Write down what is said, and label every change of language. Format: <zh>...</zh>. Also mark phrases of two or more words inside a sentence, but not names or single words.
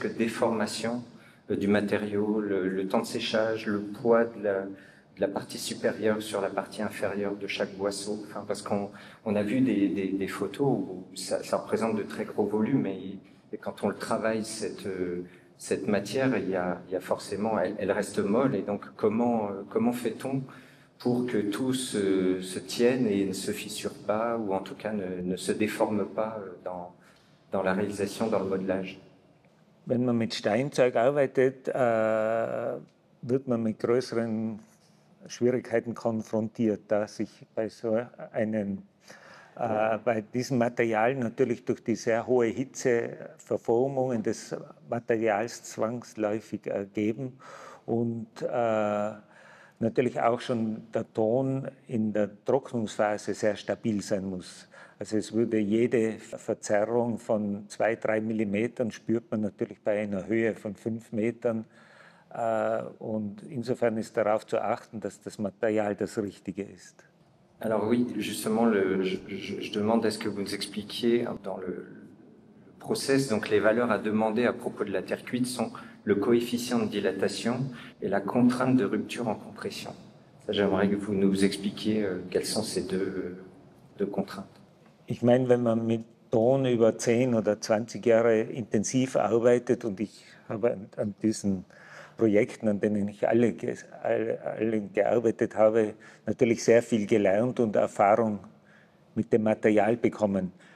<fr>de déformation du matériau, le temps de séchage, le poids de la partie supérieure sur la partie inférieure de chaque boisseau, enfin, parce qu'on a vu des photos où ça représente de très gros volumes et quand on le travaille cette matière, il y a forcément, elle reste molle et donc comment fait-on pour que tout se tienne et ne se fissure pas, ou en tout cas ne se déforme pas dans la réalisation, dans le modelage.</fr> <de>Wenn man mit Steinzeug arbeitet, wird man mit größeren Schwierigkeiten konfrontiert, da sich bei diesem Material natürlich durch die sehr hohe Hitze Verformungen des Materials zwangsläufig ergeben und natürlich auch schon der Ton in der Trocknungsphase sehr stabil sein muss. Also es würde jede Verzerrung von 2-3 Millimetern spürt man natürlich bei einer Höhe von 5 Metern. Und insofern ist darauf zu achten, dass das Material das Richtige ist.</de> <fr>Alors oui, justement, je demande à ce que vous nous expliquiez dans le process, donc les valeurs à demander à propos de la terre cuite sont le coefficient de dilatation et la contrainte de rupture en compression. J'aimerais que vous nous expliquiez quelles sont ces deux contraintes.</fr> <de>Ich meine, wenn man mit Ton über 10 oder 20 Jahre intensiv arbeitet, und ich habe an diesen Projekten, an denen ich alle gearbeitet habe, natürlich sehr viel gelernt und Erfahrung mit dem Material bekommen.</de>